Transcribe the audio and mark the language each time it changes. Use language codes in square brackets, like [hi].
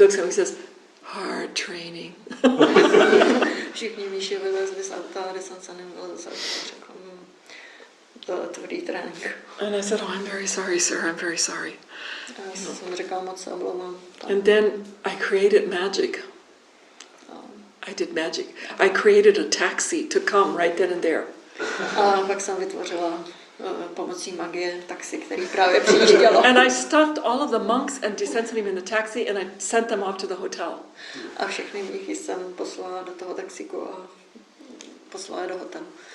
[en] He looks at me and he says, hard training. [cs] Všichni mniši vylezli z auta a De Sensanim vylezl z auta a řekl, to je tvrdý trénink. [en] And I said, oh, I'm very sorry, sir, I'm very sorry. [cs] Já jsem říkala, moc se omlouvám. [en] And then I created magic. I did magic. I created a taxi to come right then and there. [cs] A pak jsem vytvořila pomocí magie taxi, který právě přijíždělo. [en] And I stuffed all of the monks and De Sensanim in the taxi and I sent them off to the hotel. [cs] A všechny mnichy jsem poslala do toho taxíku a poslala je do hotelu.